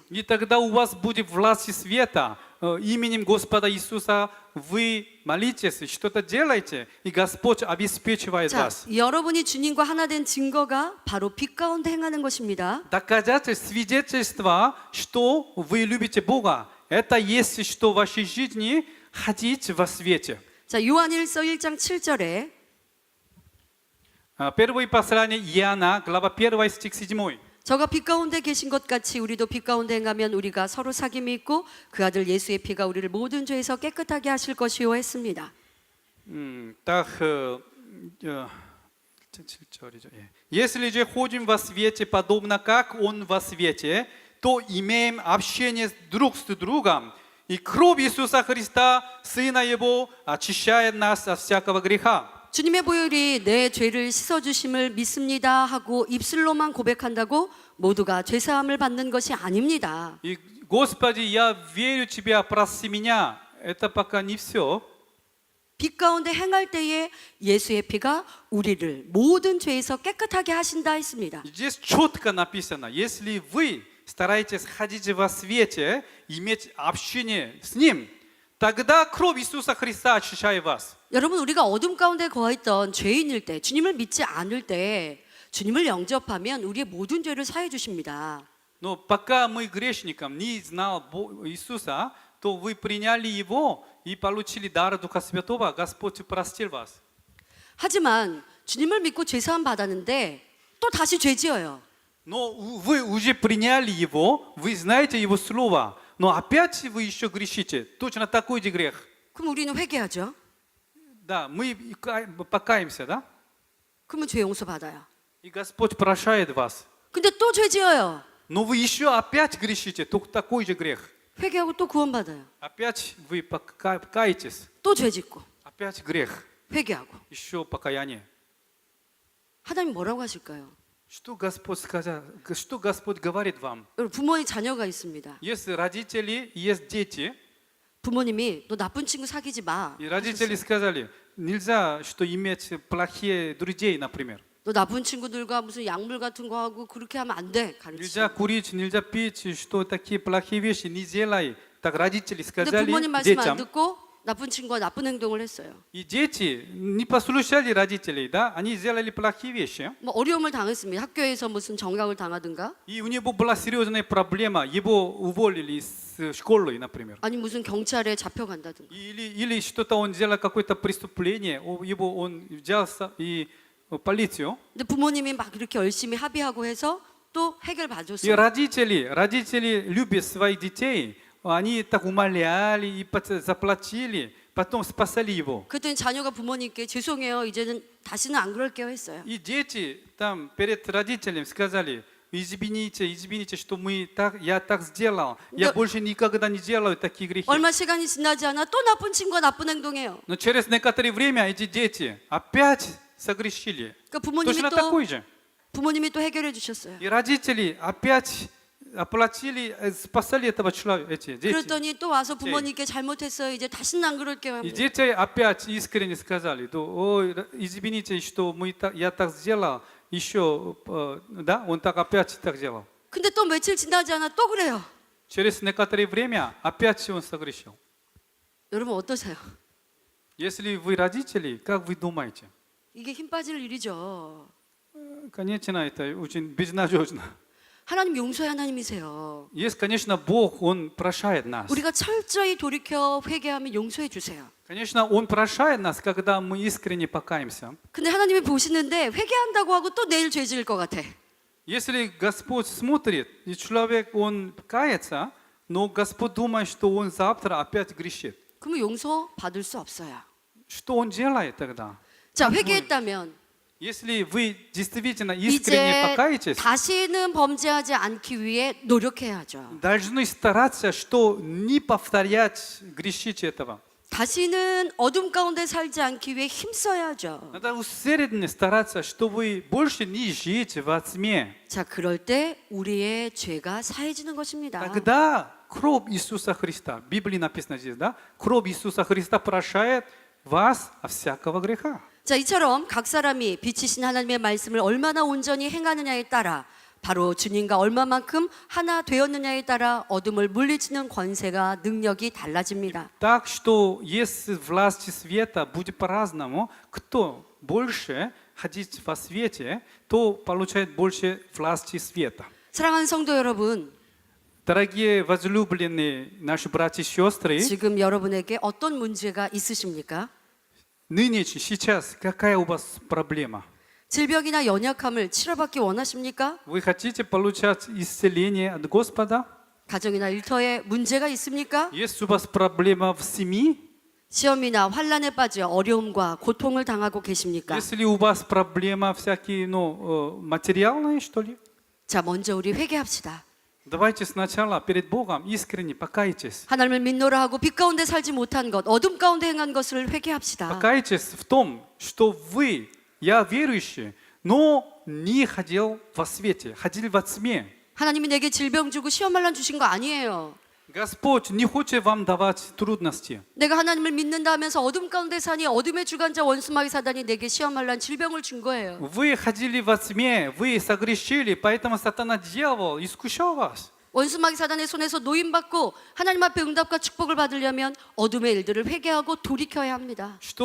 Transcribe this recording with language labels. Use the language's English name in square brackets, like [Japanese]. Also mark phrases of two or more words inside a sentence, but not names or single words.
[Russian] И тогда у вас будет власть света. Именем Господа Иисуса вы молитесь, что-то делаете, и Господь обеспечивает [Korean] 자, [Russian] вас. [Korean] 여러분이 주님과 하나 된 증거가 바로 빛 가운데 행하는 것입니다. [Russian] Доказательство, свидетельство, что вы любите Бога, это есть, что в вашей жизни ходить во свете. [Korean] 자, 요한일서 1장 7절에 [Russian] Первое послание Иоанна, глава 1, стих 7. [Korean] 저가 빛 가운데 계신 것 같이 우리도 빛 가운데 행하면 우리가 서로 사귐이 있고 그 아들 예수의 피가 우리를 모든 죄에서 깨끗하게 하실 것이요 했습니다. Так, 7절이죠. [Russian] Если же ходим во свете, подобно как Он во свете, то имеем общение друг с другом, и кровь Иисуса Христа, Сына Его, очищает нас от всякого греха. [Korean] 주님의 보혈이 내 죄를 씻어주심을 믿습니다 하고 입술로만 고백한다고 모두가 죄사함을 받는 것이 아닙니다. [Russian] И, Господи, я верю Тебя, прости меня. Это пока не все. [Korean] 빛 가운데 행할 때에 예수의 피가 우리를 모든 죄에서 깨끗하게 하신다 했습니다. [Russian] Здесь четко написано, если вы стараетесь ходить во свете, иметь общение с Ним, тогда кровь Иисуса Христа очищает вас. [Korean] 여러분, 우리가 어둠 가운데 거했던 죄인일 때, 주님을 믿지 않을 때 주님을 영접하면 우리의 모든 죄를 사해 주십니다. [Russian] Но пока мы грешникам не знал Иисуса, то вы приняли Его и получили дар Духа Святого, Господь простил вас. [Korean] 하지만 주님을 믿고 죄사함 받았는데 또 다시 죄 지어요. [Russian] Но вы уже приняли Его, вы знаете Его Слово, но опять вы еще грешите. Точно такой же грех. [Korean] 그럼 우리는 회개하죠. [Russian] Да, мы покаемся, да? [Korean] 그러면 죄 용서 받아요. [Russian] И Господь прощает вас. [Korean] 근데 또 죄 지어요. [Russian] Но вы еще опять грешите, только такой же грех. [Korean] 회개하고 또 구원 받아요. [Russian] Опять вы покаетесь, [Korean] 또 죄 짓고 [Russian] опять грех, [Korean] 회개하고. [Russian] еще покаяние. [Korean] 하나님 뭐라고 하실까요? [Russian] Что Господь сказал, что Господь говорит вам? [Korean] 여러분, 부모의 자녀가 있습니다. [Russian] Есть родители, есть дети, [Korean] 부모님이 너 나쁜 친구 사귀지 마. [Russian] и родители сказали, нельзя, что иметь плохие друзей, например. [Korean] 너 나쁜 친구들과 무슨 약물 같은 거 하고 그렇게 하면 안 돼. [Russian] Нельзя [Korean] 가르치죠. [Russian] курить, нельзя пить, что такие плохие вещи не делай. Так родители [Korean] 근데 [Russian] сказали [Korean] 부모님 말씀 안 [Russian] детям. [Korean] 듣고 나쁜 친구가 나쁜 행동을 했어요. [Russian] И дети не послушали родителей, да? Они сделали плохие вещи. [Korean] 뭐 어려움을 당했습니다. 학교에서 무슨 정강을 당하든가, [Russian] И у него была серьезная проблема. Его уволили с школы, например. [Korean] 아니 무슨 경찰에 잡혀간다든가. [Russian] Или что-то он сделал, какое-то преступление. Его он взялся и полицию. [Korean] 근데 부모님이 막 이렇게 열심히 합의하고 해서 또 해결 [Russian] И [Korean] 봐줬어요. [Russian] родители любят своих детей. Они так умоляли и заплатили, потом спасали его. [Korean] 그랬더니 자녀가 부모님께 죄송해요. 이제는 다시는 안 그럴게요 했어요. [Russian] И дети там перед родителями сказали, извините, что я так сделал. Я Да. больше никогда не делаю такие грехи. [Korean] 얼마 시간이 지나지 않아 또 나쁜 친구가 나쁜 행동해요. [Russian] Но через некоторое время эти дети опять согрешили. [Korean] 그러니까 부모님이 [Russian] Точно такой же. [Korean] 해결해 주셨어요. [Russian] И родители опять оплатили, спасали этого человека, эти дети. [Korean] 그랬더니 또 와서 부모님께 잘못했어요. 이제 다시는 안 그럴게요. [Russian] И [Korean] 합니다. [Russian] дети опять искренне сказали, ой, извините, что я так сделал, еще, да, он так опять так делал. [Korean] 근데 또 며칠 지나지 않아 또 그래요. [Russian] Через некоторое время опять он согрешил. [Korean] 여러분 어떠세요? [Russian] Если вы родители, как вы думаете? [Korean] 이게 힘 빠질 일이죠. [Russian] Конечно, это очень безнадежно. [Korean] 하나님 용서의 하나님이세요. [Russian] Есть, конечно, Бог, Он прощает нас. [Korean] 우리가 철저히 돌이켜 회개하면 용서해 주세요. [Russian] Конечно, Он прощает нас, когда мы искренне покаемся. [Korean] 근데 하나님이 보시는데 회개한다고 하고 또 내일 죄 지을 것 같아. [Russian] Если Господь смотрит, и человек, он кается, но Господь думает, что он завтра опять грешит. [Korean] 그러면 용서 받을 수 없어요. [Russian] Что он делает тогда? [Korean] 자, 회개했다면 [Russian] Если вы действительно искренне [Korean] 이제 [Russian] покаетесь, [Korean] 다시는 범죄하지 않기 위해 노력해야죠. [Russian] должны стараться, что не повторять, грешить этого. [Korean] 다시는 어둠 가운데 살지 않기 위해 힘써야죠. [Russian] Надо усердно стараться, чтобы больше не жить во тьме. [Korean] 자, 그럴 때 우리의 죄가 사해지는 것입니다. [Russian] Тогда кровь Иисуса Христа, в Библии написано здесь, да? Кровь Иисуса Христа прощает вас от всякого греха. [Korean] 자, 이처럼 각 사람이 빛이신 하나님의 말씀을 얼마나 온전히 행하느냐에 따라 바로 주님과 얼마만큼 하나 되었느냐에 따라 어둠을 물리치는 권세가 능력이 달라집니다. [Russian] Так что если власть света будет по-разному, кто больше ходить во свете, то получает больше власти света. [Korean] 사랑하는 성도 여러분, [Russian] Дорогие возлюбленные наши братья и сестры, [Korean] 지금 여러분에게 어떤 문제가 있으십니까? [Russian] ныне, сейчас, какая у вас проблема? [Korean] 질병이나 연약함을 치료받기 원하십니까? [Russian] Вы хотите получать исцеление от Господа? [Korean] 가정이나 일터에 문제가 있습니까? [Russian] Есть у вас проблема в семье? [Korean] 시험이나 환란에 빠져 어려움과 고통을 당하고 계십니까? [Russian] Если у вас проблема всякие, материальные, что ли? [Korean] 자, 먼저 우리 회개합시다. [Russian] Давайте сначала перед Богом искренне покайтесь. [Korean] 하나님을 믿노라 하고 빛 가운데 살지 못한 것, 어둠 가운데 행한 것을 회개합시다. [Russian] Покайтесь в том, что вы, я верующий, но не ходил во свете, ходил во тьме. [Korean] 하나님이 내게 질병 주고 시험 환란 주신 거 아니에요. [Russian] Господь не хочет вам давать трудности. [Korean] 내가 하나님을 믿는다 하면서 어둠 가운데 사니 어둠의 주관자 원수마귀 사단이 내게 시험 환란 질병을 준 거예요. [Russian] Вы ходили во тьме, вы согрешили, поэтому сатана дьявол искушал вас. [Korean] 원수마귀 사단의 손에서 노임받고 하나님 앞에 응답과 축복을 받으려면 어둠의 일들을 회개하고 돌이켜야 합니다.